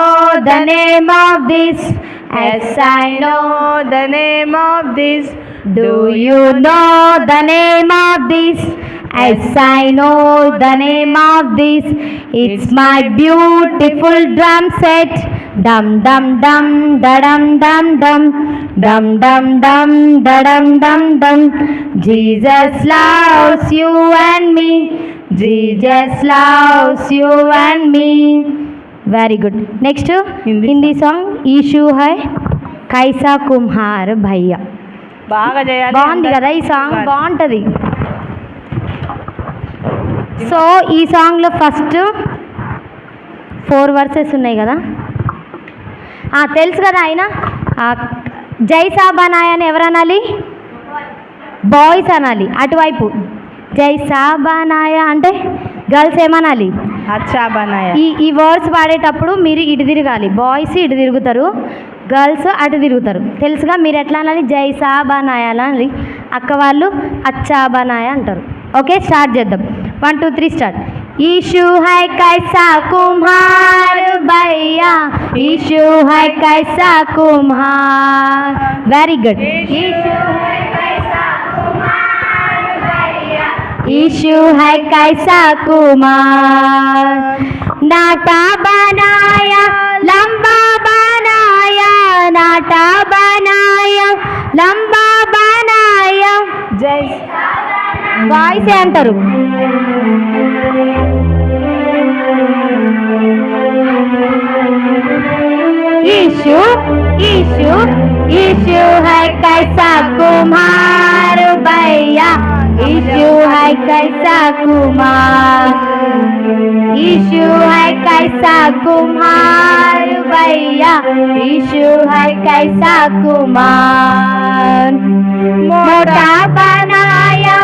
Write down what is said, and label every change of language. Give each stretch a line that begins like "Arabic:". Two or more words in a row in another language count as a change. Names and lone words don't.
English: The name of this. Yes, I know. the name of this? Do you know the name of this? Yes, I know the name of this. It's my beautiful drum set. Dum dum dum da dum dum dum dum dum dum da dum dum dum. Jesus loves you and me. Jesus loves you and me. Very good. Next Hindi song
Hindi: ईशु है कैसा कुम्हार भैया
Telugu: బాగా చేయాలి బాగుంది కదా ఈ సాంగ్ బాగుంటుంది సో ఈ సాంగ్లో
English: first 4 verses
Telugu: ఉన్నాయి కదా తెలుసు కదా ఆయన
Hindi: जैसा बनाया
Telugu: అని ఎవరు అనాలి బాయ్స్ అనాలి అటువైపు
Hindi: जैसा बनाया
Telugu: అంటే గర్ల్స్ ఏమనాలి
Hindi: अच्छा बनाया
Telugu: ఈ వర్డ్స్ పాడేటప్పుడు మీరు ఇటు తిరగాలి బాయ్స్ ఇటు తిరుగుతారు గర్ల్స్ అటు తిరుగుతారు తెలుసుగా మీరు ఎట్లా అనాలి
Hindi: जैसा बनाया
Telugu: అనాలి అక్క వాళ్ళు
Hindi: अच्छा बनाया
Telugu: అంటారు
English: okay start
Telugu: చేద్దాం 1 2 3 స్టార్ట్
Hindi: ईशु है कैसा कुम्हार भैया ईशु है कैसा कुम्हार
English: very good
Hindi: ईशु है कैसा कुमार नाटा बनाया लंबा बनाया नाटा बनाया लंबा बनाया జై
Telugu: వాయిస్ అంటారు
Hindi: ईशु ईशु ईशु है कैसा कुम्हार भैया ईशु है कैसा कुम्हार ईशु है कैसा कुम्हार भैया ईशु है कैसा कुम्हार मोटा बनाया